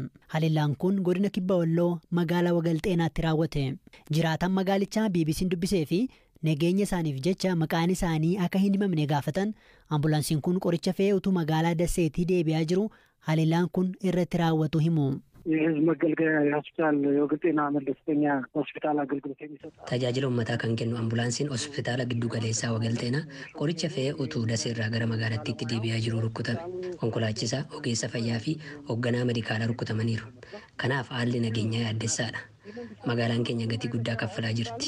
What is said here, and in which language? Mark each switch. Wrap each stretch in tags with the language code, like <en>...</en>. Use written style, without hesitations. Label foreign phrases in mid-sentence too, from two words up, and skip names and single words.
<om>Haleellaan kun godina Kibba Walloo magaalaa Wagalxeenaatti raawwate. Jiraataan magaalichaa BBC'n dubbisee fi nageenya isaaniif jecha maqaan isaanii akka hin himamne gaafatan ambulaansiin kun qoricha fe'ee utuu magaalaa Dasseetii deebi'aa jiru haleellaan kun irratti raawwatu himu.</om> <am>የህዝብ መገልገያ የሆስፒታል የወገጤና መለስተኛ ሆስፒታል አገልግሎት የሚሰጥ</am> <om>tajaajila ummataa kan kennu ambulaansiin hospitaala giddu galeessaa Wagalxeenaa qoricha fe'ee utuu Daseerraa gara magaalaatti deebi'aa jiru rukkutame. Konkolaachisaa, ogeessa fayyaa fi hoogganaa medikaalaa rukkutamaniiru. Kanaaf haalli nageenyaa yaaddessaadha. Magaalaan keenya gatii guddaa kaffalaa jirti.</om>